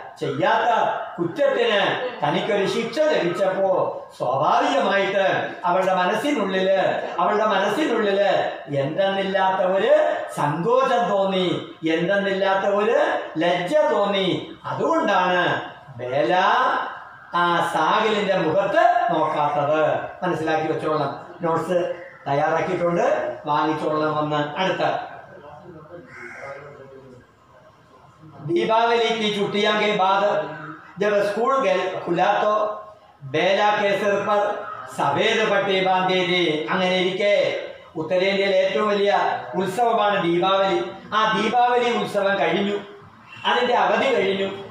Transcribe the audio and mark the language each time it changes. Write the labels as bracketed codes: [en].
[ml] ചെയ്യാത്ത കുറ്റത്തിന് തനിക്കൊരു ശിക്ഷ ലഭിച്ചപ്പോ സ്വാഭാവികമായിട്ട് അവളുടെ മനസ്സിനുള്ളില് എന്തെന്നില്ലാത്ത ഒരു സങ്കോചം തോന്നി, എന്തെന്നില്ലാത്ത ഒരു ലജ്ജ തോന്നി. അതുകൊണ്ടാണ് ബേല സാഹിലിന്റെ മുഖത്ത് നോക്കാത്തത്. മനസ്സിലാക്കി വെച്ചോളാം. നോട്ട്സ് തയ്യാറാക്കിയിട്ടുണ്ട്, വാങ്ങിച്ചോളാം. വന്ന് അടുത്ത [hi] दीपावली की छुट्टियों के बाद जब स्कूल खुला तो बेला के सिर पर सफेद पट्टी बांधी थी. [ml] അങ്ങനെ ഇരിക്കെ ഉത്തരേന്ത്യയിലെ ഏറ്റവും വലിയ ഉത്സവമാണ് ദീപാവലി. ആ ദീപാവലി ഉത്സവം കഴിഞ്ഞു, അതിന്റെ അവധി കഴിഞ്ഞു.